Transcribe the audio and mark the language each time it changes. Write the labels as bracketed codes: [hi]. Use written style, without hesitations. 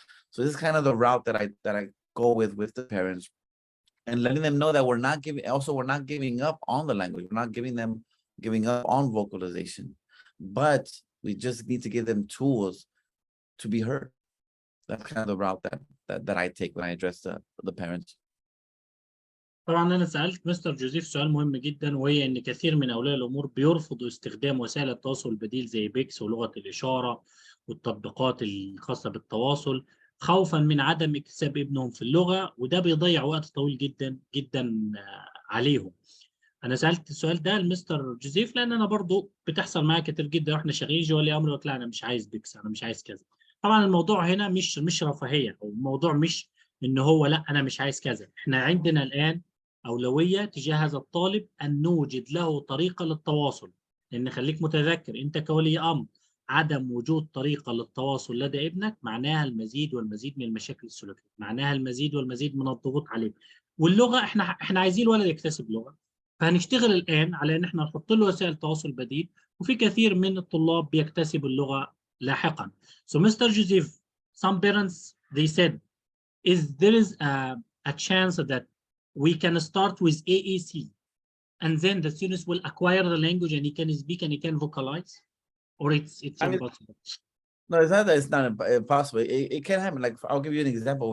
[en] So this is kind of the route that I go with the parents, and letting them know that we're not giving up on the language. We're not giving up on vocalization, but we just need to give them tools to be heard. That's kind of the route that I take when I address the parents. [ar] طبعا أنا سألت مستر جوزيف سؤال مهم جدا، وهي إن كثير من أولياء الأمور بيرفضوا استخدام وسائل التواصل البديل زي بيكس ولغة الإشارة والتطبيقات الخاصة بالتواصل، خوفا من عدم اكتساب ابنهم في اللغة، وده بيضيع وقت طويل جدا جدا عليهم. أنا سألت السؤال ده لمستر جوزيف لأن أنا برضو بتحصل معايا كتير جدا، وإحنا شغالين جوالي أمر لا أنا مش عايز بيكس، أنا مش عايز كذا. طبعا الموضوع هنا مش رفاهية، أو الموضوع مش إن هو لا أنا مش عايز كذا. إحنا عندنا الآن أولوية تجاه هذا الطالب أن نوجد له طريقة للتواصل، لأن خليك متذكر أنت كولي أمر عدم وجود طريقة للتواصل لدى ابنك معناها المزيد والمزيد من المشاكل السلوكية، معناها المزيد والمزيد من الضغوط عليه. واللغة احنا عايزين الولد يكتسب لغة، فهنشتغل الآن على ان احنا نحط له وسائل تواصل بديل، وفي كثير من الطلاب بيكتسبوا اللغة لاحقا. [en] So Mr. Joseph, some parents they said there is a chance that we can start with AAC and then the students will acquire the language and he can speak and he can vocalize, or it's impossible? No, it's not that it's not impossible. It can happen. Like, I'll give you an example.